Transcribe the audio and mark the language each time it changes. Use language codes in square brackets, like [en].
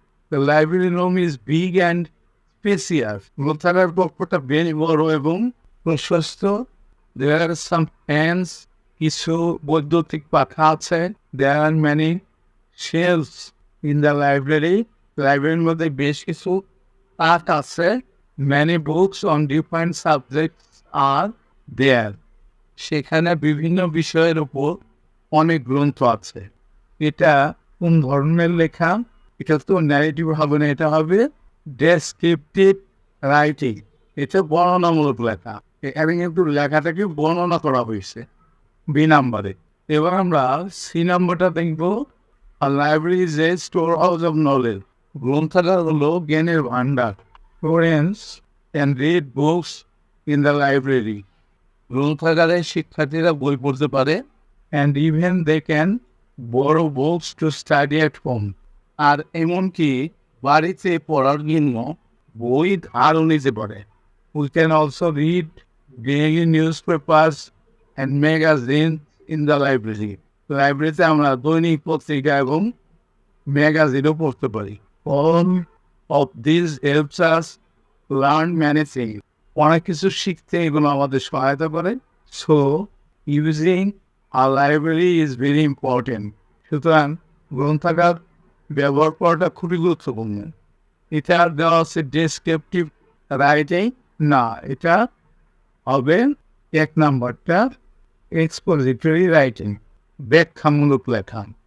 [en] The library room is big and spacious. [bn] গ্রন্থাগার কক্ষটা বেশ বড় এবং প্রশস্ত। [en] there are some fans, [bn] কিছু বৈদ্যুতিক পাখা আছে। [en] There are many shelves in the library. [bn] লাইব্রেরির মধ্যে বেশ কিছু তাক আছে। [en] Many books on different subjects are there. [bn] সেখানে বিভিন্ন বিষয়ের উপর অনেক গ্রন্থ আছে। এটা কোন ধরনের লেখা? এটা তো ন্যারেটিভ হবে না, এটা হবে ডেসক্রিপটিভ রাইটিং। এটা বর্ণনামূলক লেখা। এখানে কিন্তু লেখাটাকে বর্ণনা করা হয়েছে বি নাম্বারে। এবার আমরা সি নাম্বারটা দেখব। [en] Library is a store house of knowledge. [bn] গ্রন্থাগার হলো জ্ঞানের ভান্ডার। [en] Students can read books in the library. [bn] গ্রন্থাগারে শিক্ষার্থীরা বই পড়তে পারে। [en] And even they can borrow books to study at home. [bn] আর এমনকি বাড়িতে পড়ার জন্য বই ধারও নিতে পারে। [en] We can also read daily newspapers and magazines in the library. [bn] লাইব্রেরিতে আমরা দৈনিক পত্রিকা এবং ম্যাগাজিনও পড়তে পারি। [en] All of these helps us learn many things. [bn] অনেক কিছু শিখতে এগুলো আমাদের সহায়তা করে। [en] So using a library is very important. [bn] সুতরাং গ্রন্থাগার ব্যবহার করাটা খুবই গুরুত্বপূর্ণ। এটা দেওয়া আছে ডেসক্রিপটিভ রাইটিং না, এটা হবে 1 নাম্বারটা এক্সপোজিটরি রাইটিং, ব্যাখ্যামূলক লেখা।